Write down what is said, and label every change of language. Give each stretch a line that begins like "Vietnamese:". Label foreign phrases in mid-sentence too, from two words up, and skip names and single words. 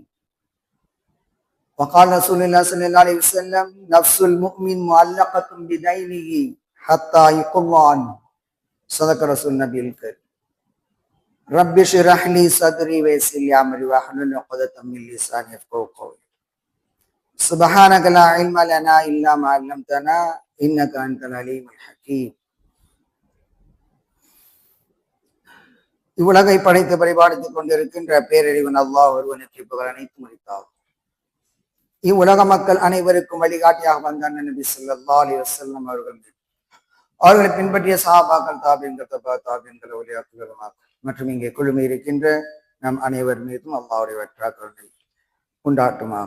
Arabic: وقال رسول الله صلى الله عليه وسلم: نفس المؤمن معلقة بدينه حتى يقضى عنه. صدق رسول النبي الكريم. رب اشرح لي صدري ويسر لي أمري واحلل عقدة من لساني يفقهوا قولي. سبحانك لا علم لنا إلا ما علمتنا إنك أنت العليم الحكيم.
Tamil: இவ்வுலகை படைத்து பரிபாலித்துக் கொண்டிருக்கின்ற பேரறிவன் அல்லாஹ் ஒருவனுக்கு புகழ் அனைத்து முடித்தாகும். இவ்வுலக மக்கள் அனைவருக்கும் வழிகாட்டியாக வந்த நபி
Arabic: صلى الله عليه وسلم
Tamil: அவர்களை பின்பற்றிய சஹாபாக்கள், தாபியீன்கள், ஒலியாக்கள் மற்றும் இங்கே குழுமி இருக்கின்ற நம் அனைவர் மீதும் அல்லாஹ்வுடைய வற்றாக்கருணை உண்டாட்டுமாக.